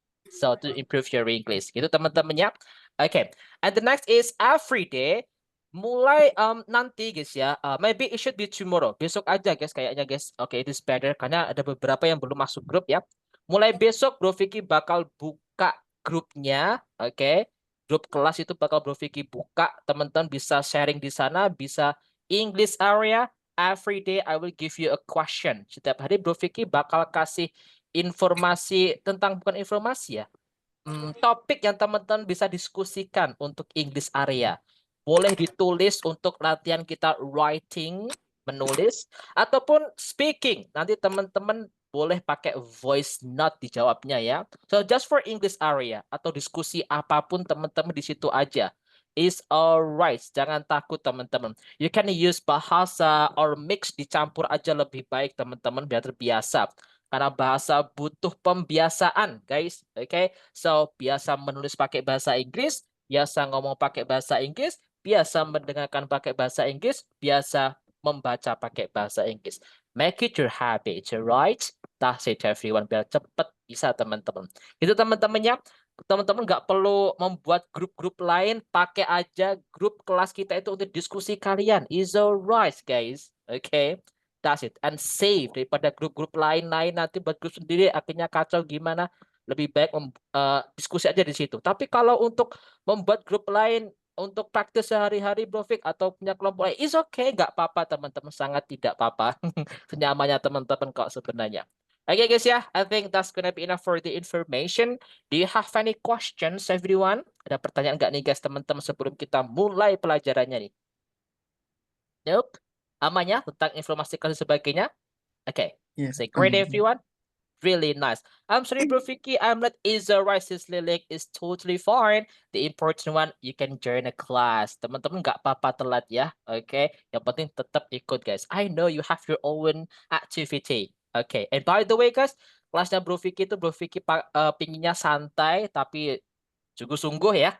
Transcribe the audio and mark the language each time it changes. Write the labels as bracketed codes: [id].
[en] So, to improve your English. [id] Gitu teman-teman ya. [en] Okay, and the next is every day. [id] Mulai nanti guys ya, [en] maybe it should be tomorrow. [id] Besok aja guys kayaknya guys. [en] Okay, it is better [id] karena ada beberapa yang belum masuk grup ya. Mulai besok Bro Vicky bakal buka grupnya, oke. Grup kelas itu bakal Bro Vicky buka, teman-teman bisa sharing di sana, bisa English area. [en] Every day I will give you a question. [id] Setiap hari Bro Vicky bakal kasih informasi tentang, bukan informasi ya, topik yang teman-teman bisa diskusikan untuk English area. Boleh ditulis untuk latihan kita writing, menulis, ataupun speaking. Nanti teman-teman boleh pakai voice note dijawabnya ya. [en] So just for English area [id] atau diskusi apapun teman-teman di situ aja. [en] Is alright, [id] jangan takut teman-teman. [en] You can use bahasa or mix, [id] dicampur aja lebih baik teman-teman biar terbiasa. Karena bahasa butuh pembiasaan, guys. Oke, so biasa menulis pakai bahasa Inggris, biasa ngomong pakai bahasa Inggris, biasa mendengarkan pakai bahasa Inggris, biasa membaca pakai bahasa Inggris. [en] Make it your habit, right? That's it everyone, [id] biar cepet bisa teman-teman. Itu teman-temannya. Teman-teman nggak perlu membuat grup-grup lain, pakai aja grup kelas kita itu untuk diskusi kalian. [en] Is alright, guys. [id] Oke. [en] That's it. And save [id] daripada grup-grup lain-lain nanti buat grup sendiri akhirnya kacau gimana. Lebih baik diskusi aja di situ. Tapi kalau untuk membuat grup lain untuk praktis sehari-hari Bro Fik atau punya kelompok lain, [en] is okay, [id] nggak apa-apa teman-teman, sangat tidak apa-apa. Senyamannya teman-teman kok sebenarnya. [en] Okay guys ya, I think that's gonna be enough for the information. Do you have any questions everyone? [id] Ada pertanyaan nggak nih guys teman-teman sebelum kita mulai pelajarannya nih? [en] Nope. [id] Aman ya tentang informasi dan sebagainya? [en] Okay. Yeah. Say great everyone. Really nice. I'm sorry Bro Vicky, I'm not right. This link is totally fine. The important one, you can join a class. [id] Teman-teman nggak apa-apa telat ya. [en] Okay. [id] Yang penting tetap ikut guys. [en] I know you have your own activity. Okay. And by the way guys, [id] kelasnya Bro Vicky itu Bro Vicky pinginnya santai tapi sungguh-sungguh ya.